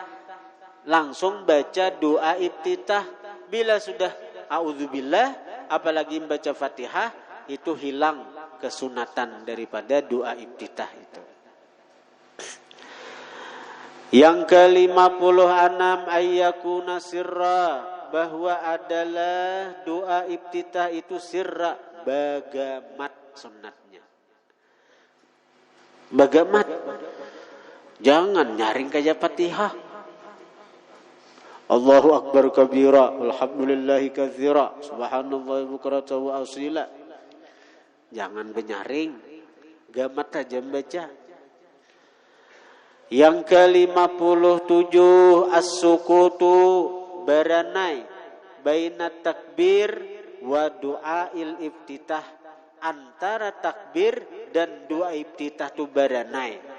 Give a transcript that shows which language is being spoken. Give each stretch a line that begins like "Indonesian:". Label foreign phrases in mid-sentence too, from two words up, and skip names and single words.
Banjar: Bila sudah a'udzubillah, apalagi membaca Fatihah, itu hilang kesunatan daripada doa iftitah itu. Yang ke-56
Arabic: أن يكون سرا,
Banjar: bahwa adalah doa iftitah itu sirra, bagamat sunatnya. Bagamat. Jangan nyaring kayak Fatihah.
Arabic: الله أكبر كبيرا الحمد لله كثيرا سبحان الله بكرة وأصيلا.
Banjar: Jangan benyaring, gamat aja membaca. Yang ke-57 as-sukutu, baranai
Arabic: بين تكبير ودعاء الافتتاح,
Banjar: antara takbir dan doa iftitah tu baranai.